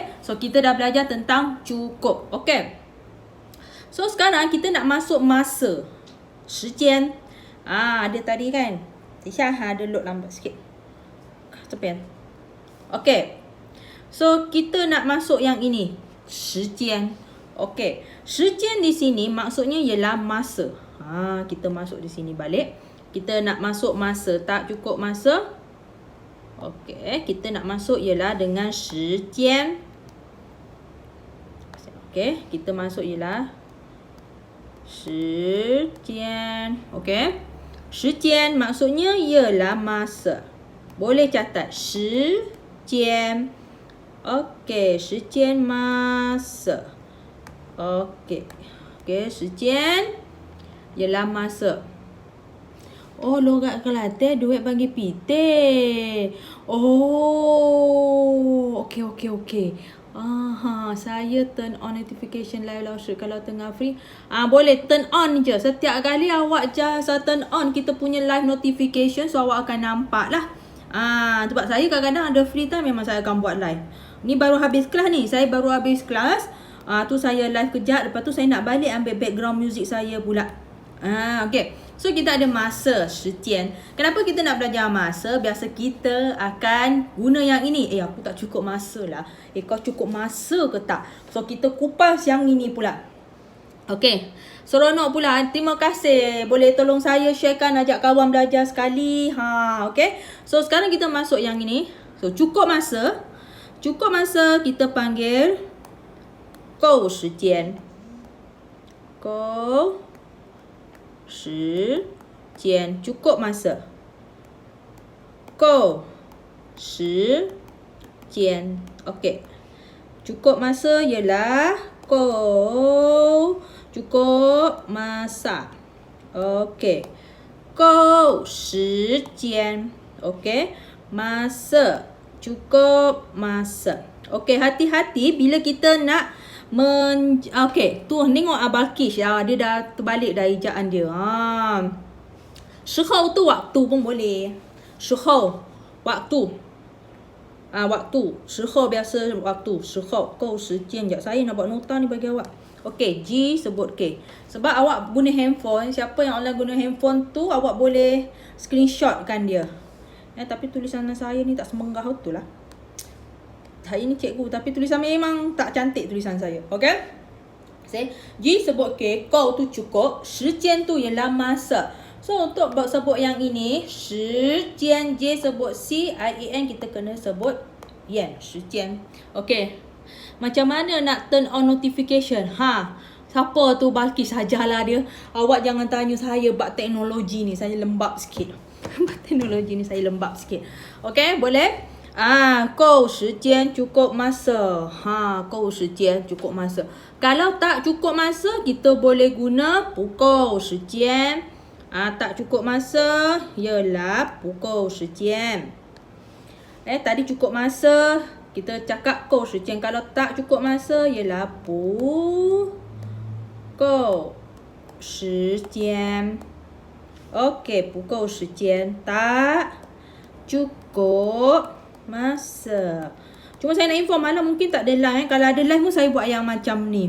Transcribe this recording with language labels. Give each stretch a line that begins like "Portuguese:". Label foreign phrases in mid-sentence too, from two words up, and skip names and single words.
Malay: So kita dah belajar tentang cukup. Okay. So sekarang kita nak masuk masa.
Chinese: 时间.
Malay: Ada tadi kan. Ada load lambat sikit. Cepat. Okay. So kita nak masuk yang ini.
Chinese: 时间.
Malay: Okay.
Chinese: 时间
Malay: di sini maksudnya ialah masa. Kita masuk di sini balik. Kita nak masuk masa. Tak cukup masa. Okay. Kita nak masuk ialah dengan
Chinese: 时间.
Malay: Okay. Kita masuk ialah
Chinese: 时间.
Malay: Okay.
Chinese: 时间
Malay: maksudnya ialah masa. Boleh catat
Chinese: 时间.
Malay: Okay.
Chinese: 时间
Malay: masa. Okay. Okay.
Chinese: 时间
Malay: ialah masa. Logat Kelantan duit bagi pitih. Okay. Saya
English: turn on notification live launcher
Malay: kalau tengah free. Boleh
English: turn on
Malay: je. Setiap kali awak
English: just turn on
Malay: kita punya
English: live notification,
Malay: so awak akan nampak lah. Sebab saya kadang-kadang ada
English: free time
Malay: memang saya akan buat live. Ni baru habis kelas ni. Saya baru habis kelas. Tu saya live kejap. Lepas tu saya nak balik ambil background music saya pula. Okay. So kita ada masa,
Chinese: 时间.
Malay: Kenapa kita nak belajar masa? Biasa kita akan guna yang ini. Aku tak cukup masa lah. Kau cukup masa ke tak? So kita kupas yang ini pula. Okay. Seronok pula. Terima kasih. Boleh tolong saya sharekan, ajak kawan belajar sekali. Okay. So sekarang kita masuk yang ini. So cukup masa. Cukup masa kita panggil
Chinese: 够时间. 够时间
Malay: cukup masa.
Chinese: 够时间.
Malay: Okey. Cukup masa ialah 够 cukup masa. Okey.
Chinese: 够时间.
Malay: Okey. Masa. Cukup masa. Okey, hati-hati bila kita nak okay, tu tengok Balkish dia dah terbalik dah ejaan dia.
Chinese: 时候
Malay: tu waktu pun boleh.
Chinese: 时候
Malay: waktu. Waktu.
Chinese: 时候
Malay: biasa waktu.
Chinese: 时候 够时间.
Malay: Sekejap saya nak buat nota ni bagi awak. Okay, G sebut K. Sebab awak guna handphone, siapa yang online guna handphone tu awak boleh screenshotkan dia. Tapi tulisan saya ni tak semenggah betul lah. Hari ni cikgu tapi tulisan memang tak cantik tulisan saya. Okay? G sebut K, kau tu cukup,
Chinese: 时间
Malay: tu ialah masa. So untuk sebut yang ini,
Chinese: 时间
Malay: J sebut C, I-E-N kita kena sebut yen,
Chinese: 时间.
Malay: Okay. Macam mana nak
English: turn on notification?
Malay: Siapa tu Balkis? Sajalah dia. Awak jangan tanya saya bab teknologi ni, saya lembab sikit. Bab teknologi ni saya lembab sikit. Okay, boleh?
Chinese: 够时间
Malay: cukup masa.
Chinese: 够时间
Malay: cukup masa. Kalau tak cukup masa, kita boleh guna
Chinese: 不够时间.
Malay: Tak cukup masa ialah
Chinese: 不够时间.
Malay: Tadi cukup masa Kita cakap
Chinese: 够时间.
Malay: Kalau tak cukup masa ialah
Chinese: 不够时间. Okey, 不够时间.
Malay: Tak cukup masa. Cuma saya nak inform malam mungkin tak ada live. Kalau ada live pun saya buat yang macam ni.